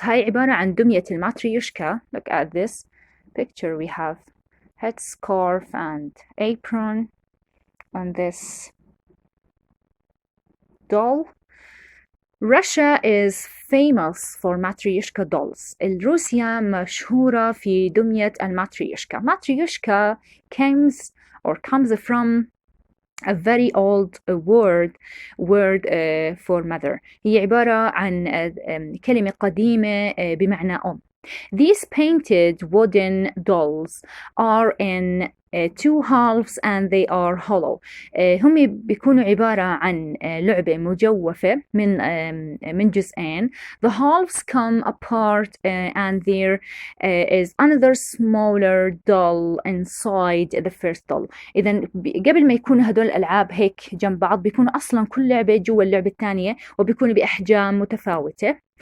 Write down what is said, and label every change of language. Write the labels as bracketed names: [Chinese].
[Arabic] هاي عبارة عن دمية الماتريوشكا. [English] Look at this picture. We have headscarf and apron on this doll. Russia is famous for matryoshka dolls. [Arabic] روسيا مشهورة في دمية الماتريوشكا. [English] Matryoshka comes from a very old word for mother. [Arabic] هي عبارة عن كلمة قديمة بمعنى أم. [English] These painted wooden dolls are in two halves and they are hollow. [Arabic] هم بيكونوا عبارة عن لعبة مجوفة من جزئين. [English] The halves come apart and there is another smaller doll inside the first doll. [Arabic] إذا قبل ما يكونوا هدول الألعاب هيك جنب بعض بيكونوا أصلا كل لعبة جوا اللعبة الثانية وبيكونوا بأحجام متفاوتة.